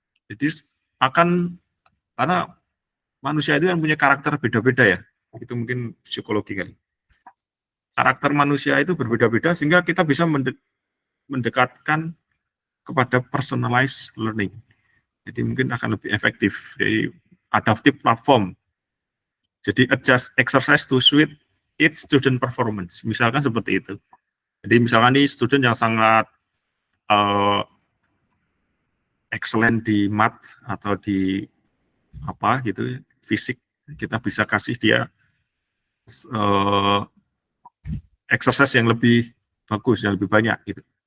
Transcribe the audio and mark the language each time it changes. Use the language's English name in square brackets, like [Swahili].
[Indonesian] Jadi akan, karena manusia itu kan punya karakter beda-beda ya. Itu mungkin psikologi kali. Karakter manusia itu berbeda-beda sehingga kita bisa mendekatkan kepada personalized learning. Jadi mungkin akan lebih efektif. Jadi [English] adaptive platform. [Indonesian] Jadi [English] adjust exercise to suit its student performance. [Indonesian] Misalkan seperti itu. Jadi misalkan nih student yang sangat excellent di math atau di apa gitu, fisik, kita bisa kasih dia exercise yang lebih bagus, yang lebih banyak gitu.